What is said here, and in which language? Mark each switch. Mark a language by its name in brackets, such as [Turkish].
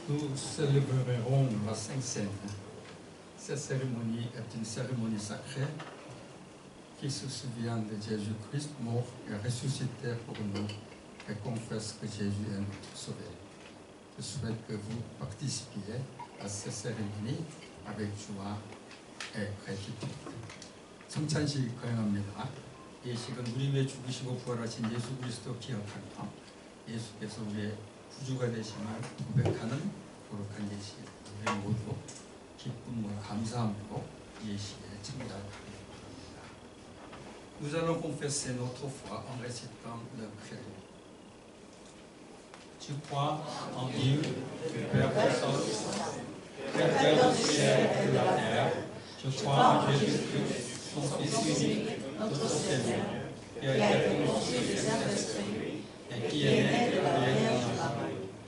[French] Nous célébrerons la Sainte Seine. Cette cérémonie est une cérémonie sacrée qui se souvient de Jésus-Christ mort et ressuscité pour nous et confesse que Jésus est notre Sauveur. Je souhaite que vous participiez à cette cérémonie avec joie et gratitude. [Korean] 성찬식 거행합니다. 이 식은 우리 위해 죽으시고 부활하신 예수 그리스도 기억하며 예수께서 우리의 구주가 되심을 고백하는 거룩한 예식입니다. 우리 모두 기쁨과 감사함으로 예식에 참가하기 바랍니다. [French] Nous allons confesser notre foi en récitant le credo. Je crois en Dieu, le Père Tout-Puissant, Créateur du ciel et de la terre. Je crois en Jésus-Christ, son Fils unique, notre Seigneur, qui a été conçu du Saint-Esprit et qui est né de la Vierge Marie.